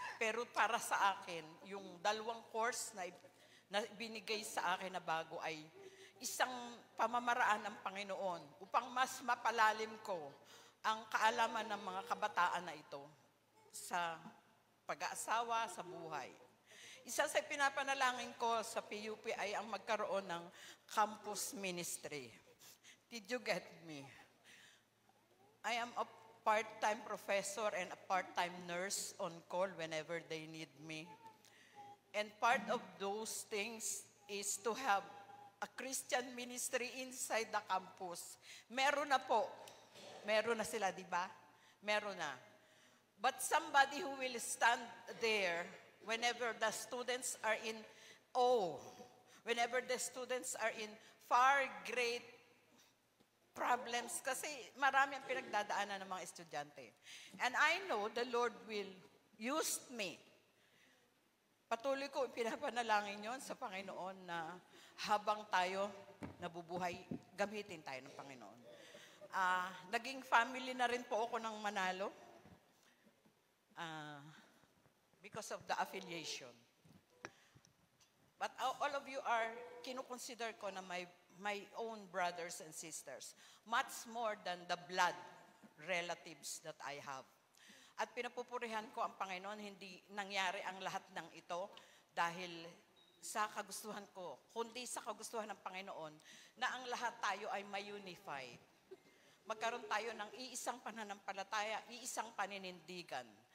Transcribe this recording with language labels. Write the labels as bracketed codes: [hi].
[tl] Pero para sa akin, yung 2 course na binigay sa akin na bago ay isang pamamaraan ng Panginoon upang mas mapalalim ko ang kaalaman ng mga kabataan na ito sa pag-aasawa, sa buhay. Isa sa pinapanalangin ko sa PUP ay ang magkaroon ng campus ministry. [en] Did you get me? I am a part-time professor and a part-time nurse on call whenever they need me. And part of those things is to have a Christian ministry inside the campus. [tl] Meron na po. Meron na sila, di ba? Meron na. [en] But somebody who will stand there whenever the students are in awe, whenever the students are in far great problems, [tl] kasi marami ang pinagdadaanan ng mga estudyante. [en] And I know the Lord will use me. [tl] Patuloy ko pinapanalangin yon sa Panginoon na habang tayo nabubuhay, gamitin tayo ng Panginoon. Naging family na rin po ako ng Manalo [en] because of the affiliation. But all of you are, [tl] kinukonsider ko na [en] my own brothers and sisters, much more than the blood relatives that I have. [tl] At pinapupurihan ko ang Panginoon, hindi nangyari ang lahat ng ito dahil sa kagustuhan ko, kundi sa kagustuhan ng Panginoon na ang lahat tayo ay ma-unified. Magkaroon tayo ng iisang pananampalataya, iisang paninindigan.